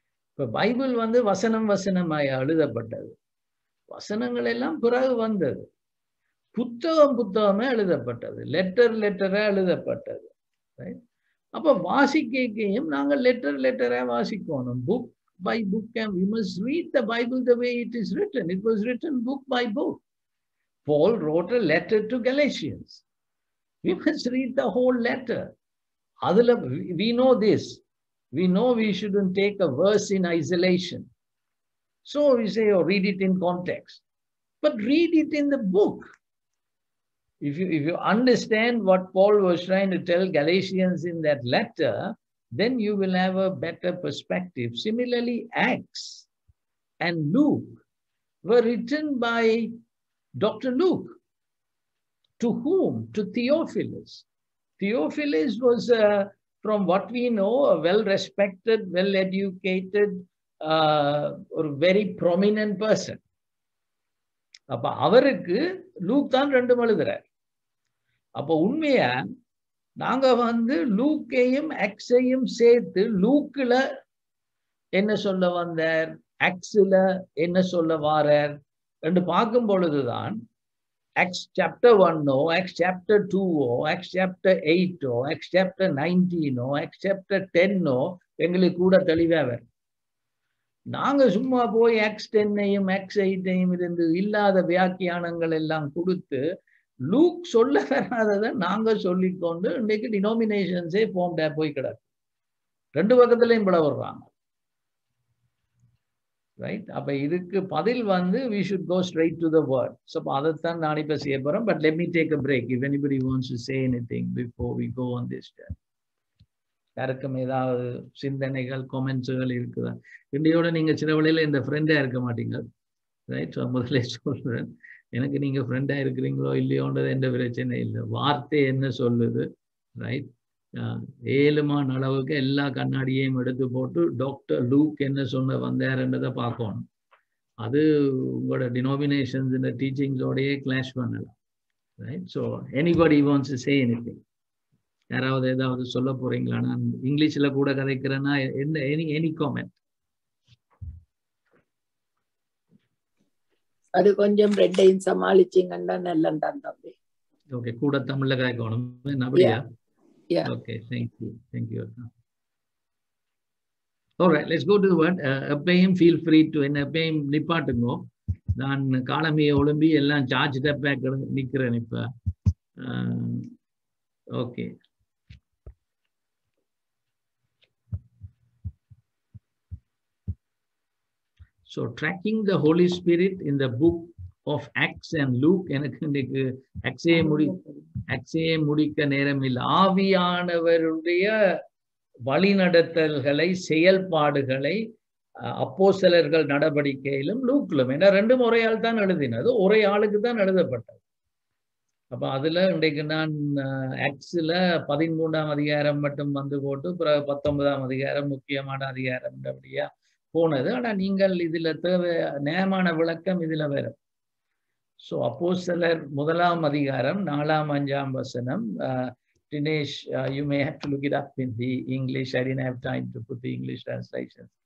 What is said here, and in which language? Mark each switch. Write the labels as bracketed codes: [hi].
[ta] இப்ப பைபிள் வந்து வசனம் வசனமாய் எழுதப்பட்டது. வசனங்கள் எல்லாம் பிறகு வந்தது. புத்தகமே எழுதப்பட்டது. லெட்டரா எழுதப்பட்டது. அப்ப வாசிக்கையும் நாங்கள் லெட்டரா வாசிக்கணும். [en] Book by book, and we must read the Bible the way it is written. It was written book by book. Paul wrote a letter to Galatians. We must read the whole letter. We know this. We know we shouldn't take a verse in isolation. So we say, oh, read it in context. But read it in the book. If you understand what Paul was trying to tell Galatians in that letter, then you will have a better perspective. Similarly, Acts and Luke. were written by Dr. Luke. To whom? To Theophilus. Theophilus was, from what we know, a well-respected, well-educated, or very prominent person. [ta] அப்ப அவருக்கு look தான் 2 எழுதுறார். அப்ப உண்மையா நாங்க லூக்கையும் ஆக்ஸையும் சேர்த்து லூக்ல என்ன சொல்ல வந்தார், ஆக்ஸ்ல என்ன சொல்ல வாரார் என்று பார்க்கும் பொழுதுதான் Acts chapter 1 Acts chapter 2 Acts chapter 8 Acts chapter 19 Acts chapter 10 எங்களுக்கு கூட தெளிவா வரும். நாங்க சும்மா போய் Acts 10 Acts 8 இருந்து இல்லாத வியாக்கியானங்கள் எல்லாம் கொடுத்து லூக் சொல்ல வராததை நாங்க சொல்லிக்கொண்டு இன்னைக்கு டினோமினேஷன்ஸே ஃபார்ம்டா போய் கிடக்கு. 2 பக்கத்துலயும் பிள வர்றாங்க. [en] Right? [ta] அப்ப இதுக்கு பதில் [en] we should go straight to the word. [ta] So அதைத்தான் நான் இப்ப செய்ய போறேன். [en] But let me take a break if anybody wants to say anything before we go on this journey. [ta] யாருக்கும் ஏதாவது சிந்தனைகள், கமெண்ட்ஸ்கள் இருக்குதா? இந்தியோட நீங்க சின்ன வழியில இந்த ஃப்ரெண்டா இருக்க மாட்டீங்க. ரைட்? முதல்ல சொல்றேன், எனக்கு நீங்க ஃப்ரெண்டா இருக்கிறீங்களோ இல்லையோன்றது எந்த பிரச்சனை இல்லை. வார்த்தை என்ன சொல்லுது, ரைட்? 7 அளவுக்கு எல்லா கண்ணாடியையும் எடுத்து போட்டு டாக்டர் லூக் என்ன சொன்ன வந்தாருன்றதை பார்க்கணும். அது உங்களோட டினோமினேஷன்ஸ் இந்த டீச்சிங்ஸோடையே கிளாஷ் பண்ணலாம். Right? [en] So anybody wants to say anything? [ta] யாராவது ஏதாவது சொல்ல போறீங்களா? நான் இங்கிலீஷ்ல கூட கதைக்கிறேன்னா என்ன, [en] Any comment? [ta] அது கொஞ்சம் ரெண்டையும் சமாளிச்சிங்கன்னா நல்லதான் தம்பி. ஓகே, கூட தமிழ்ல கதைக்கணும் அப்படியா? [en] Yeah. Okay, thank you. Thank you. All right, let's go to the word. Appayum, feel free to [ta] appayum நிப்பாட்டுங்கோ. நான் காலமையை ஒழும்பி எல்லாம் சார்ஜ் டேப் நிக்கிறேன் இப்ப. Okay. [en] So tracking the Holy Spirit in the book of Acts and Luke, [ta] எனக்கு இன்னைக்கு ஆக்ஸையே முடிக்க நேரம் இல்லை. ஆவியானவருடைய வழிநடத்தல்களை, செயல்பாடுகளை அப்போஸ்தலர்கள் நடவடிக்கையிலும் லூக்கிலும், ஏன்னா 2 முறையால் தான் எழுதினது, ஒரே ஆளுக்கு தான் எழுதப்பட்டது. அப்ப அதுல இன்றைக்கு நான் ஆக்ஸ்ல 13ஆம் அதிகாரம் மட்டும் போட்டு 19ஆம் அதிகாரம் முக்கியமான அதிகாரம் அப்படியா போனது. ஆனா நீங்கள் இதுல தேவை நேமான விளக்கம் இதுல வரும். So அப்போஸ்தலர் 1ஆம் அதிகாரம் 4ஆம் 5ஆம் வசனம். [en] Dinesh, you may have to look it up in the English. I didn't have time to put the English translation.